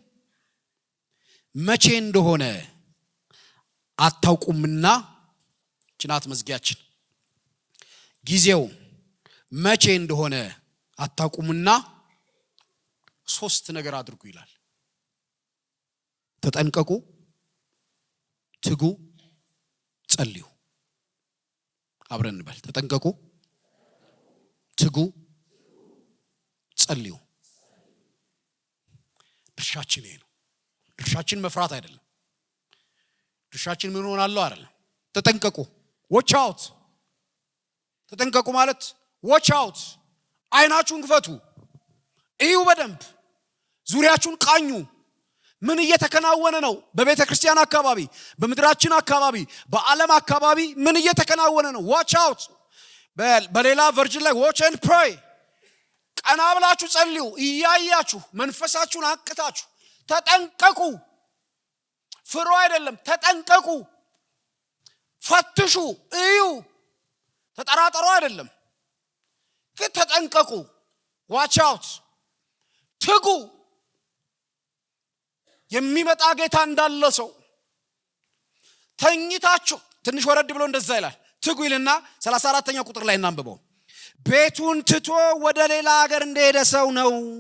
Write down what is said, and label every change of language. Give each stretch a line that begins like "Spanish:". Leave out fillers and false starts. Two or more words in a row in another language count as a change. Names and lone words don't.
Amharic: መቼ እንደሆነ አታውቁምና ጭናት መዝጊያችን ጊዜው መቼ እንደሆነ አታውቁምና ሶስት ነገር አድርጉ ይላል። ተጠንቀቁ፣ ትጉ፣ ጸልዩ። አብረን እንበል። ተጠንቀቁ፣ ትጉ፣ ጸልዩ። ድርሻችን ይሄ ነው። ድርሻችን መፍራት አይደለም። ድርሻችን ምን ሆናለሁ አይደለም። ተጠንቀቁ፣
English: watch out።
Amharic: ተጠንቀቁ ማለት
English: watch out።
Amharic: አይናችሁን ክፈቱ፣ እዩ፣ በደንብ ዙሪያችሁን ቃኙ። ምን እየተከናወነ ነው? በቤተ ክርስቲያን አካባቢ፣ በምድራችን አካባቢ፣ በዓለም አካባቢ ምን እየተከናወነ ነው?
English: watch out።
Amharic: በሌላ ቨርጅን ላይ
English: watch and pray።
Amharic: ቀና ብላችሁ ጸልዩ፣ እያያችሁ መንፈሳችሁን አቅታችሁ ተጠንቀቁ። ፍሩ አይደለም፣ ተጠንቀቁ፣ ፈትሹ፣ እዩ፣ ተጠራጠሩ አይደለም፣ ግን ተጠንቀቁ።
English: watch out፣
Amharic: ትጉ። የሚመጣ ጌታ እንዳለ ሰው ተኝታችሁ ትንሽ ወረድ ብሎ እንደዛ ይላል። ትጉ ይልና 34ኛው ቁጥር ላይ እናንብበው። ቤቱን ትቶ ወደ ሌላ ሀገር እንደሄደ ሰው ነው።